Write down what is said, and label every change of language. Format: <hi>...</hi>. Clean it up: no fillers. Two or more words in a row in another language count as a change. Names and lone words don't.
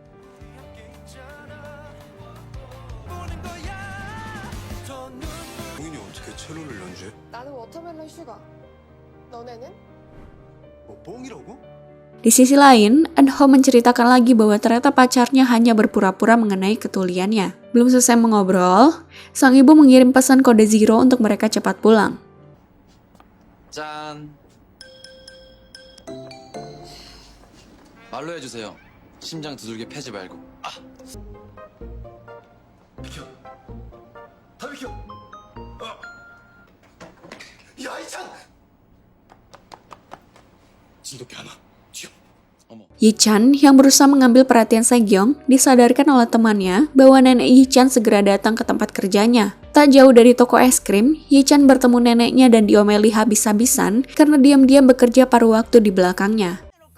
<id>Di sisi lain, Eun-ho menceritakan lagi bahwa ternyata pacarnya hanya berpura-pura mengenai ketuliannya. Belum selesai mengobrol, sang ibu mengirim pesan kode zero untuk mereka cepat pulang.</id> <ko>짠. 말로 해주세요. 심장 두들겨 패지 말고. 아. 비켜. 다 비켜. 야 이찬. 진돗개 하나.</ko> <id>Yi-chan yang berusaha mengambil perhatian Se-gyong disadarkan oleh temannya bahwa nenek Yi-chan segera datang ke tempat kerjanya. Tak jauh dari toko es krim, Yi-chan bertemu neneknya dan diomeli habis-habisan karena diam-diam bekerja paruh waktu di belakangnya.</id>